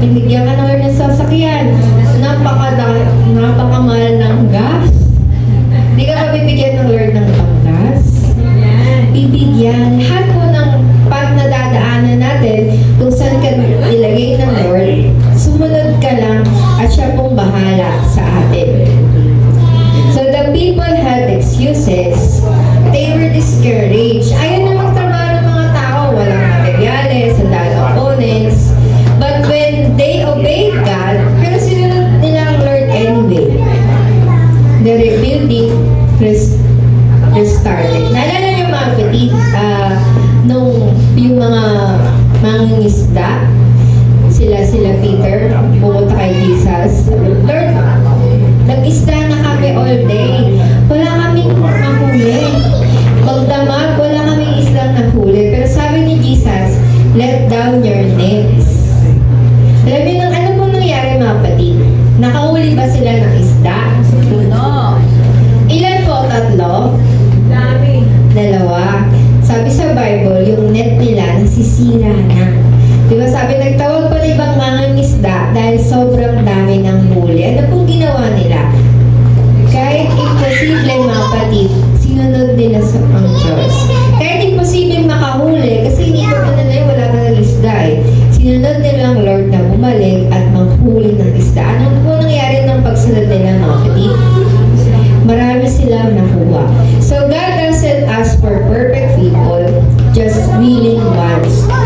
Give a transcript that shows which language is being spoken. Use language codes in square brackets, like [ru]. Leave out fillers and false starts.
[tl] Binigyan ka ng Lord ng sasakyan. Napakamahal ng gas. Di ka mabibigyan ng Lord ng panggas. Bibigyan. Lahat po ng pag nadadaanan natin, kung saan ka ilagay ng Lord, sumunod ka lang at siya pong bahala sa atin. [en] So the people had excuses. They were discouraged. [tl] Ayaw na magtrabaho ng mga tao. Walang materyales, ang dahil opponents. [en] But when they obeyed God, [tl] pero sinunod nila ang Lord anyway. [en] The rebuilding restarted. [tl] Naalala niyo, mga kapatid, nung yung mga mangingisda, sila Peter, pumunta kay Jesus. Lord, nag-isda na kami [en] all day. [tl] Wala kaming mahuli. Magdamag, wala kaming islang nahuli. Pero sabi ni Jesus, [en] let down your nets. [tl] Alam niyo, ano pong nangyari, mga kapatid? Nakahuli ba sila ng isda? [en] No. [tl] Ilan po? 3? Dami. 2. Sabi sa Bible, yung net nila nasisira na. Di ba sabi, nagtawag pa ng ibang mangingisda dahil sobrang dami ng huli. Ano pong ginawa nila? Kahit imposible, mga kapatid, sinunod nila sa ang Diyos. Kahit imposible makahuli, kasi hindi ko pa nila wala ka ng isda eh. Sinunod nila ang Lord na bumalik at manghuli ng isda. Ano po nangyari ng pagsunod nila, mga kapatid? Marami silang nakuha. [en] So God doesn't ask for perfect people, just willing ones.